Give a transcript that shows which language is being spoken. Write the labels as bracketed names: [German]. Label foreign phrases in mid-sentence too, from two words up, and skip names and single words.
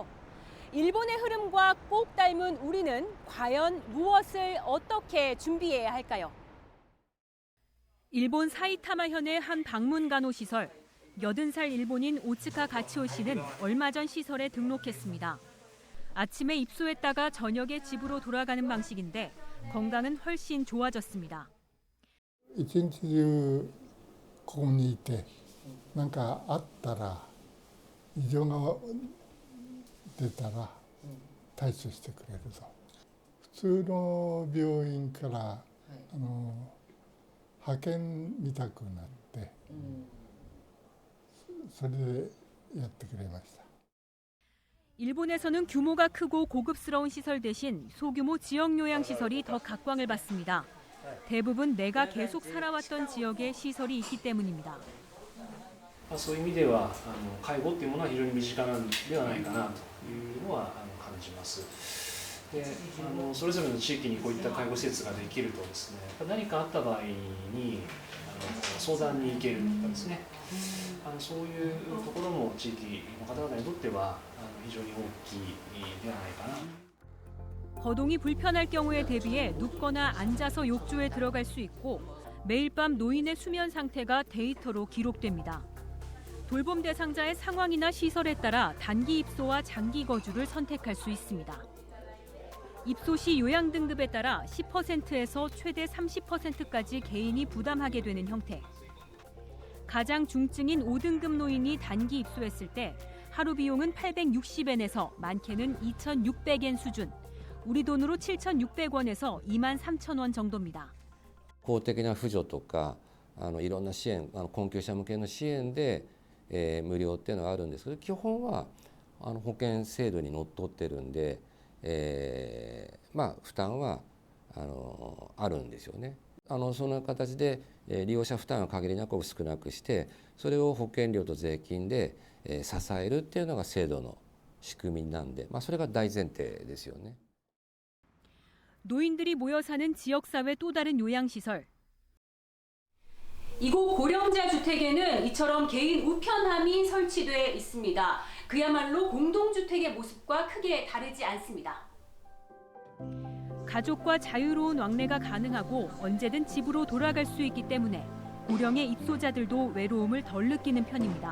[Korean] 일본의 흐름과 꼭 닮은 우리는 과연 무엇을 어떻게 준비해야 할까요? 일본 사이타마현의 한 방문 간호시설. 80살 일본인 오츠카 가치오 씨는 얼마 전 시설에 등록했습니다. 아침에 입소했다가 저녁에 집으로 돌아가는 방식인데 건강은 훨씬 좋아졌습니다. [Japanese] 一日中ここにいて何かあったら異常が出たら対処してくれると。普通の病院から派遣みたくなってそれでやってくれました。 [Korean] 일본에서는 규모가 크고 고급스러운 시설 대신 소규모 지역 요양시설이 더 각광을 받습니다. 대부분 내가 계속 살아왔던 지역에 시설이 있기 때문입니다. [Japanese] そういう意味では介護っていうものは非常に身近なんではないかなと。いうのは感じます。でそれぞれの地域にこういった介護施設ができるとですね、何かあった場合に相談に行けるとかですね、そういうところも地域の方々にとっては非常に大きいではないかな。 [Korean] 거동이 불편할 경우에 대비해 눕거나 앉아서 욕조에 들어갈 수 있고 매일 밤 노인의 수면 상태가 데이터로 기록됩니다. 돌봄 대상자의 상황이나 시설에 따라 단기 입소와 장기 거주를 선택할 수 있습니다. 입소 시 요양 등급에 따라 10%에서 최대 30%까지 개인이 부담하게 되는 형태. 가장 중증인 5등급 노인이 단기 입소했을 때 하루 비용은 860엔에서 많게는 2,600엔 수준. 우리 돈으로 7,600원에서 23,000원 정도입니다. [Japanese] 公的な扶助とかいろんな支援困窮者向けの支援で、無料っていうのがあるんですけど、基本は保険制度にのっとってるんで、負担はあるんですよね。そんな形で、利用者負担を限りなく少なくして、それを保険料と税金で、支えるっていうのが制度の仕組みなんで、それが大前提ですよね。 [Korean] 노인들이 모여 사는 지역사회 또 다른 요양시설. 이곳 고령자 주택에는 이처럼 개인 우편함이 설치돼 있습니다. 그야말로 공동주택의 모습과 크게 다르지 않습니다. 가족과 자유로운 왕래가 가능하고 언제든 집으로 돌아갈 수 있기 때문에 고령의 입소자들도 외로움을 덜 느끼는 편입니다.